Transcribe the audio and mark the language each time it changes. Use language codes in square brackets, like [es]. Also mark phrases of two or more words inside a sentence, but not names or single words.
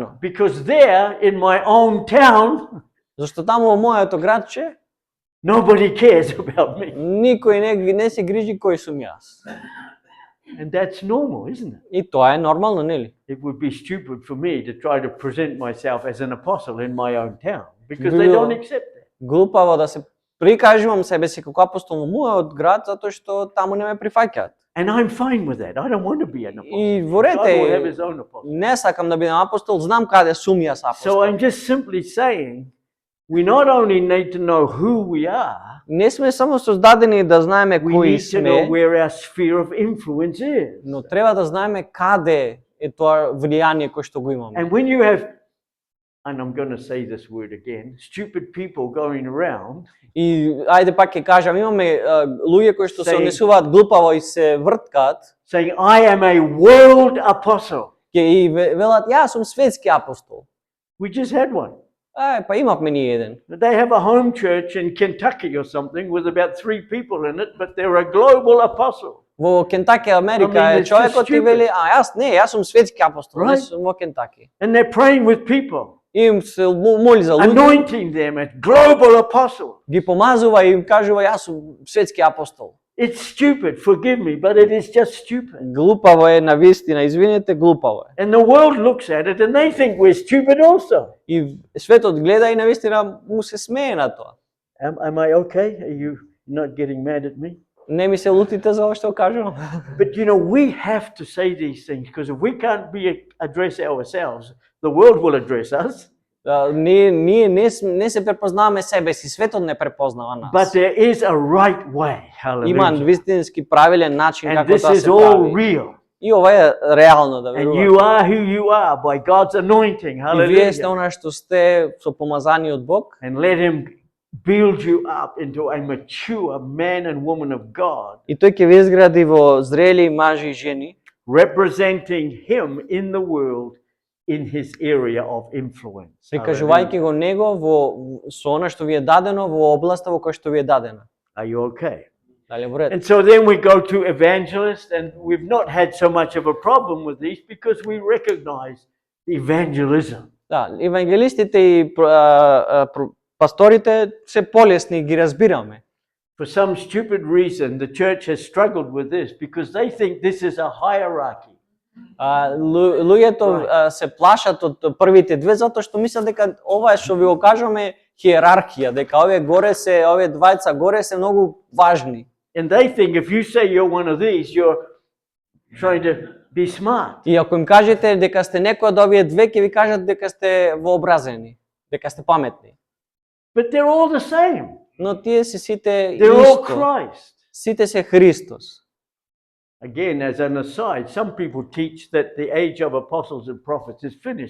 [en] Because there in my own town, [mk] Зашто таму во моето градче [en] nobody cares about me. [mk] никој не се грижи кој сум јас. [en] And that's normal, isn't it? [mk] И тоа е нормално, нели? [en] It would be stupid for me to try to present myself as an apostle in my own town because [mk] Би [en] they [mk] било [en] don't accept that. [mk] глупаво да се прикажувам себе си како апостол во мојот град затоа што таму не ме прифаќаат. [en] And I'm fine with that. I don't want to be an apostle. [mk] И во [en] God [mk] ред [en] will have [mk] е, [en] his own apostle. [mk] не сакам да бидам апостол, знам каде сум јас [en] So [mk] апостол. [en] I'm just simply saying we not only need to know who we are, [mk] Не сме само создадени да знаеме [en] we [mk] кои [en] need to know [mk] сме, [en] where our sphere of influence is. [mk] но треба да знаеме каде е тоа влијание кое што го имаме. [en] And when you have, and I'm going to say this word again, stupid people going around [mk] И ајде пак ќе кажам, имаме луѓе кои што се [en] Say- [mk] однесуваат глупаво и се врткаат, [en] saying, I am a world apostle. [mk] ќе и велат јас сум светски апостол. [en] We just had one. [mk] Па имавме ние еден. [en] They have a home church in Kentucky or something with about 3 people in it, but they're a global apostle. [mk] Во Кентаки, Америка, [en] I mean, [mk] е [en] it's [mk] човекот [en] just [mk] и вели, [en] stupid. [mk] јас не, јас сум светски апостол, не [en] Right. [mk] сум во Кентаки. [en] And they're praying with people, [mk] И им се моли за луѓе, [en] anointing them as global apostles. [mk] ги помазува и им кажува јас сум светски апостол. [en] It's stupid, forgive me, but it is just stupid. [mk] Глупаво е навистина, извинете, глупаво е. [en] And the world looks at it and they think we're stupid also. [mk] И светот гледа и навистина му се смее на тоа. [en] Am I okay? Are you not getting mad at me? [mk] Не ми се лутите за ова што кажувам. [en] But you know, we have to say these things because if we can't address ourselves, the world will address us. [mk] Ние не се препознаваме себе си, светот не препознава нас. [en] But there is a right way. [mk] Има [en] Hallelujah. [mk] вистински правилен начин [en] And [mk] како [en] this [mk] тоа [en] is [mk] се [en] all [mk] прави. [en] real. [mk] И ова е реално да [en] And [mk] верувате. [en] you are who you are by God's anointing. [mk] И вие сте [en] Hallelujah. [mk] она што сте со помазани од Бог. [en] And let Him build you up into a mature man and woman of God, [mk] И тој ќе ве изгради во зрели мажи и жени, [en] representing Him in the world in His area of influence. [mk] прикажувајќи го него со она што ви е дадено во областа во која што ви е дадена. [en] Are you okay? [mk] Дали е во ред? [en] And so then we go to evangelists, and we've not had so much of a problem with these because we recognize evangelism. [mk] Да, евангелистите и пасторите се полесни, ги разбираме. [en] For some stupid reason, the church has struggled with this because they think this is a hierarchy. [mk] Луѓето се плашат од првите две затоа што мислат дека ова е што ви го кажуваме хиерархија, дека овие двајца горе се многу важни. [en] And they think if you say you're one of these, you're trying to be smart. [mk] И ако им кажете дека сте некој од овие две, ќе ви кажат дека сте вообразени, дека сте паметни. [en] But they're all the same. [mk] Но тие се сите [en] They're all [mk] исто. [en] Christ. [mk] Сите се Христос. [en] Again, as an aside, some people teach that the age of apostles and prophets is finished.